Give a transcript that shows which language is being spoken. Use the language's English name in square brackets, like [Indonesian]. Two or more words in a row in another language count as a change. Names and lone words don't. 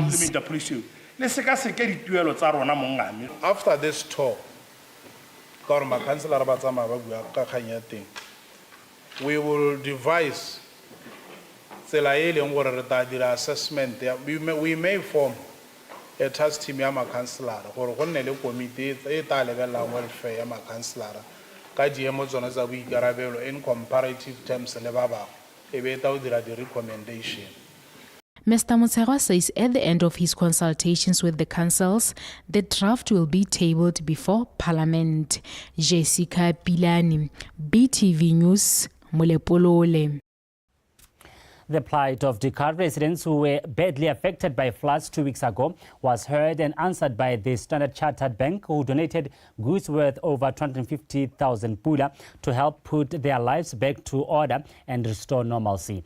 [English] After this tour, we will devise assessment. We may form a task team [Tswana] ya councillor gore go nne le committee e tla lebelela welfare ya councillor ka diemo tsona tsa boikarabelo [English] in comparative terms [Tswana] le ba bangwe e be ta o dira di recommendation. [English] Mr. Motshegwa says at the end of his consultations with the councils, the draft will be tabled before Parliament. Jessica Pilani, BTV News, Molepolole. The plight of Dakar residents who were badly affected by floods 2 weeks ago was heard and answered by the Standard Chartered Bank, who donated goods worth over 250,000 pula to help put their lives back to order and restore normalcy.